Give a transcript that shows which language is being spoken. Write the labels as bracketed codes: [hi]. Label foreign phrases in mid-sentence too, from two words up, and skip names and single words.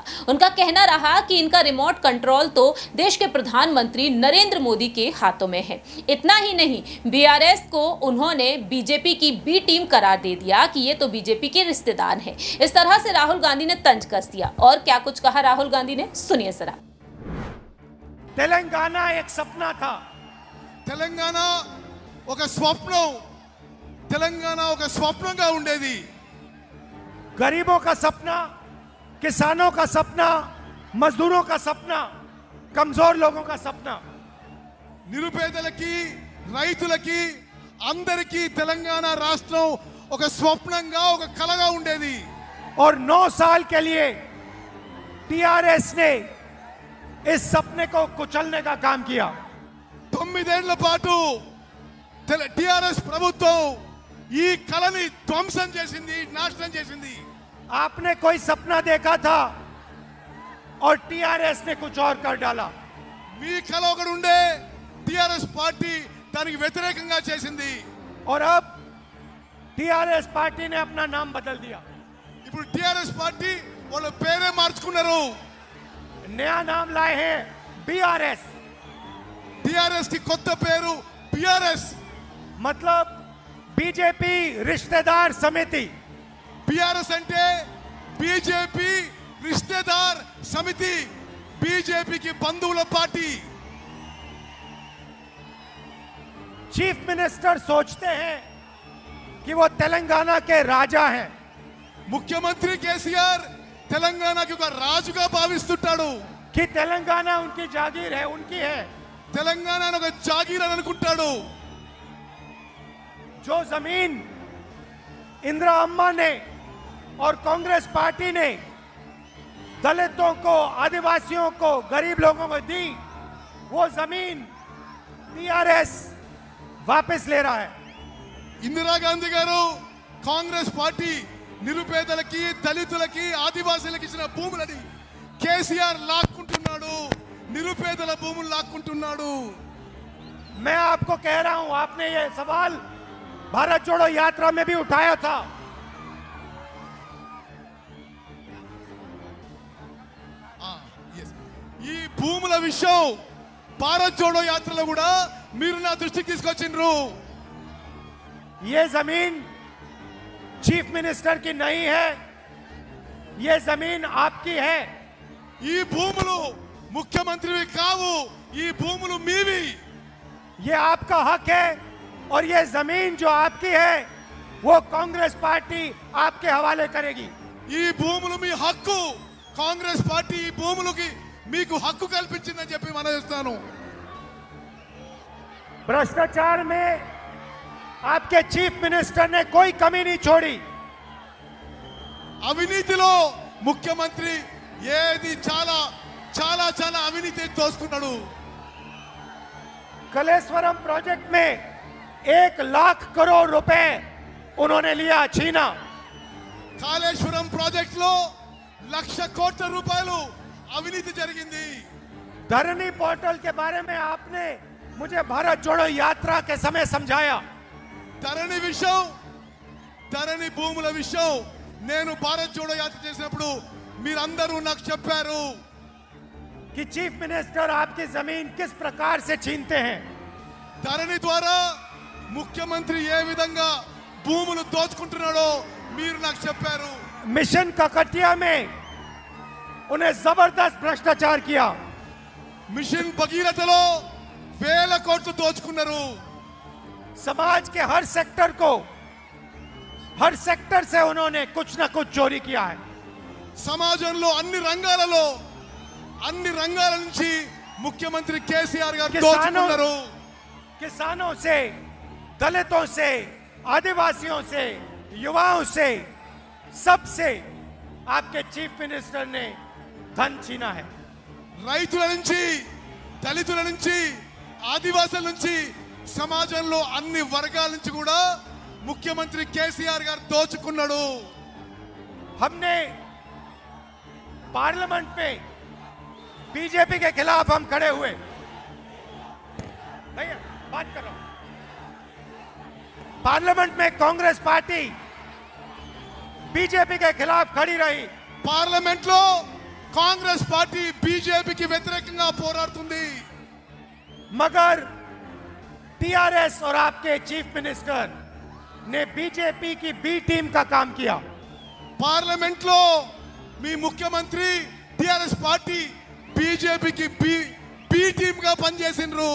[hi] उनका कहना रहा कि इनका [en] remote control [hi] तो देश के प्रधानमंत्री नरेंद्र मोदी के हाथों में है। इतना ही नहीं, बीआरएस को उन्होंने बीजेपी की [en] B team [hi] करार दे दिया कि ये तो बीजेपी के रिश्तेदार हैं। इस तरह से राहुल गांधी ने तंज कस दिया। और क्या कुछ कहा राहुल गांधी ने, सुनिए जरा। तेलंगाना एक सपना था, [te] తెలంగాణ ఒక స్వప్నం, తెలంగాణ ఒక స్వప్నంగా ఉండేది। [hi] गरीबों का सपना, किसानों का सपना, मजदूरों का सपना, कमजोर लोगों का सपना। [te] నిరుపేదలకి, రైతులకి, అందరికీ తెలంగాణ రాష్ట్రం ఒక స్వప్నంగా, ఒక కలగా ఉండేది। [hi] और 9 साल के लिए टीआरएस ने इस सपने को कुचलने का काम किया। [te] 9 ఏళ్ల పాటు టిఆర్ఎస్ ప్రభుత్వం ఈ కలని ధ్వంసం చేసింది, నాశనం చేసింది। [hi] आपने कोई सपना देखा था और टीआरएस ने कुछ और कर डाला। [te] మీ కల ఒకటి ఉండే, టిఆర్ఎస్ పార్టీ దానికి వ్యతిరేకంగా చేసింది। [hi] और अब टीआरएस पार्टी ने अपना नाम बदल दिया। [te] ఇప్పుడు టిఆర్ఎస్ పార్టీ వాళ్ళ పేరే మార్చుకున్నారు। [hi] नया नाम लाए हैं बीआरएस। [te] టిఆర్ఎస్ కి కొత్త పేరు బిఆర్ఎస్, [hi] मतलब बीजेपी रिश्तेदार समिति। [te] బిఆర్ఎస్ అంటే బీజేపీ [hi] रिश्तेदार समिति, [te] బీజేపీకి బంధువుల పార్టీ। [en] chief minister [hi] सोचते हैं कि वो तेलंगाना के राजा हैं। [te] ముఖ్యమంత్రి కేసీఆర్ తెలంగాణకి ఒక రాజుగా భావిస్తుంటాడు। [hi] कि तेलंगाना उनकी जागीर है, उनकी है। [te] తెలంగాణ ఒక జాగీర్ అని అనుకుంటాడు। [hi] जो जमीन इंदिरा अम्मा ने और कांग्रेस पार्टी ने दलितों को, आदिवासियों को, गरीब लोगों को दी, वो जमीन टीआरएस वापस ले रहा है। [te] ఇందిరాగాంధీ గారు, కాంగ్రెస్ పార్టీ నిరుపేదలకి, దళితులకి, ఆదివాసీలకు ఇచ్చిన భూములని కేసీఆర్ లాక్కుంటున్నాడు, నిరుపేదల భూములు లాక్కుంటున్నాడు। [hi] मैं आपको कह रहा हूं, आपने ये सवाल भारत जोड़ो यात्रा में भी उठाया था। [te] ఈ భూముల విషయం భారత్ జోడో యాత్రలో కూడా మీరు నా దృష్టికి తీసుకొచ్చిండ్రు। [hi] ये जमीन [en] chief minister [hi] की नहीं है, ये जमीन आपकी है। [te] ఈ భూములు ముఖ్యమంత్రివి కావు, ఈ భూములు మీవి। [hi] ये आपका हक है और ये जमीन जो आपकी है वो कांग्रेस पार्टी आपके हवाले करेगी। [te] ఈ భూములు మీ హక్కు, కాంగ్రెస్ పార్టీ ఈ భూములకి మీకు హక్కు కల్పించిందని చెప్పి మనవిస్తాను। [hi] भ्रष्टाचार में आपके [en] chief minister [hi] ने कोई कमी नहीं छोड़ी। [te] అవినీతిలో ముఖ్యమంత్రి ఏది చాలా చాలా చాలా అవినీతి దోసుకున్నాడు। [hi] कलेश्वरम प्रोजेक्ट में 1 लाख करोड़ रुपए उन्होंने लिया, छीना। [te] కాళేశ్వరం ప్రాజెక్ట్ లో 1,00,000 కోట్ల రూపాయలు అవినీతి జరిగింది। [hi] धरनी पोर्टल के बारे में आपने मुझे भारत जोड़ो यात्रा के समय समझाया। [te] ధరణి విషయం, ధరణి భూముల విషయం నేను భారత్ జోడో యాత్ర చేసినప్పుడు మీరందరూ నాకు చెప్పారు [hi] कि [en] chief minister [hi] आपकी जमीन किस प्रकार से छीनते हैं। [te] ధరణి ద్వారా ముఖ్యమంత్రి ఏ విధంగా భూములు దోచుకుంటున్నాడో మీరు నాకు చెప్పారు। [hi] मिशन ककटिया में उन्हें जबरदस्त भ्रष्टाचार किया। [te] మిషన్ భగీరథలో 1000 కోట్లు దోచుకున్నారు। [hi] समाज के हर सेक्टर को, हर सेक्टर से उन्होंने कुछ ना कुछ चोरी किया है। [te] సమాజంలో అన్ని రంగాల నుంచి ముఖ్యమంత్రి కేసీఆర్ గారు దోచుకున్నారు. [hi] किसानों से, दलितों से, आदिवासियों से, युवाओं से, सबसे आपके [en] chief minister [hi] ने धन छीना है. [te] రైతుల నుంచి, దళితుల నుంచి, ఆదివాసుల నుంచి, సమాజంలో అన్ని వర్గాల నుంచి కూడా ముఖ్యమంత్రి కేసీఆర్ గారు దోచుకున్నాడు. [hi] हमने पार्लियामेंट में बीजेपी के खिलाफ हम खड़े हुए. भैया बात कर रहा हूं. पार्लियामेंट में कांग्रेस पार्टी बीजेपी के खिलाफ खड़ी रही. [te] పార్లమెంట్ లో కాంగ్రెస్ పార్టీ బీజేపీకి వ్యతిరేకంగా పోరాడుతుంది. [hi] मगर टीआरएस और आपके [en] chief minister [hi] ने बीजेपी की [en] B team [hi] का काम किया. [te] పార్లమెంట్ లో మీ ముఖ్యమంత్రి టిఆర్ఎస్ పార్టీ బీజేపీకి [en] B team [te] గా పనిచేసిండ్రు.